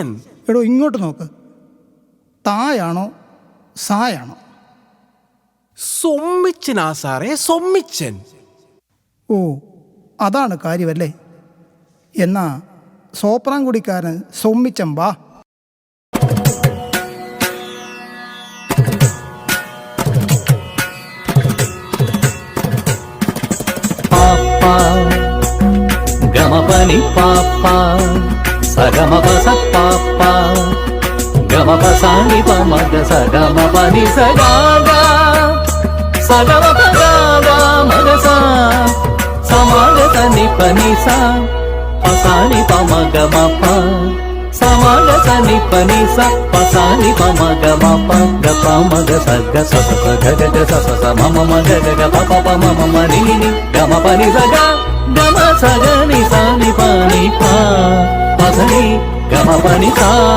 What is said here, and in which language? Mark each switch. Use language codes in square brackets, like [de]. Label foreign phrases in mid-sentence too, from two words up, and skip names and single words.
[ml] എടോ ഇങ്ങോട്ട് നോക്ക്, തായാണോ സായാണോ? സൊമ്മിച്ചനാ സാറേ, സൊമ്മിച്ചൻ. ഓ അതാണ് കാര്യമല്ലേ? എന്നാ സോപ്രാങ്കുടിക്കാരൻ സൊമ്മിച്ചൻ വാ. గమపని పాప సగమపస పాప గమపసాని పమగ సగమపని సగాగా సగమపగాగా మగసా సమాగతని పనిసా పసాని పమగమప സമഗ സനി പനി സ പസാനി പമ ഗമ പ ഗപ മഗ സഗ സസ ഗഗ സസ മമ മഗ ഗഗ പപ പമ മമ നി നി ഗമ പനി സഗ ഗമ സഗ നി സനി പനി പ പസനി ഗമ പനി സ.